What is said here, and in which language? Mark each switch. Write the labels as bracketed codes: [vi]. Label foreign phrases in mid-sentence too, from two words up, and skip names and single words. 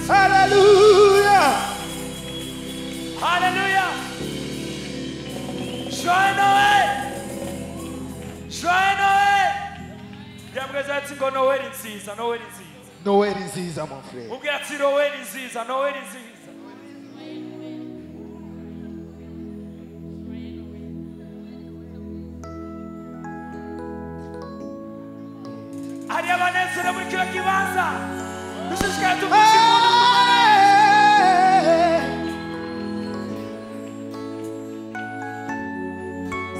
[fr] Hallelujah. Hallelujah. Joyeux Noël. Joyeux Noël. [rn] Byamweza ati ngo Noel nziza, Noel nziza. Noel nziza [fr] mon frère. [rn] Ubwira ati Noel nziza, Noel nziza. Hari abanezero muri kino kibanza. Dushishikaye tuvuze impundu ku Mana yacu.